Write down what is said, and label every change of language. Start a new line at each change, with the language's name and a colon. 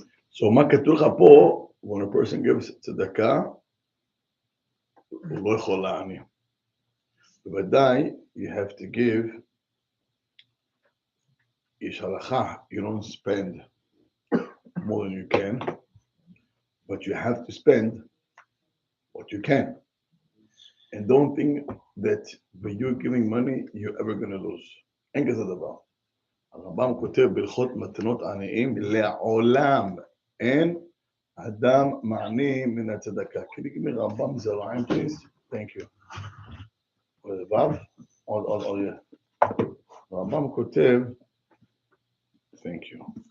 English: So
Hebrew: מה כתוב לך פה,
English: when a person gives
Hebrew: צדקה, הוא לא יכול לעני. בוודאי,
English: you have to give,
Hebrew: יש הלכה,
English: you don't spend more than you can, but you have to spend what you can. And don't think that by you giving money, you're ever going to lose.
Hebrew: אין כזה דבר. הרמב"ם כותב בהלכות מתנות עניים, לעולם אין אדם מעני מן הצדקה.
English: Can you give me רמב"ם זרעים, please? Thank you. רבב?
Hebrew: עוד,
English: yeah.
Hebrew: הרמב"ם כותב,
English: thank you.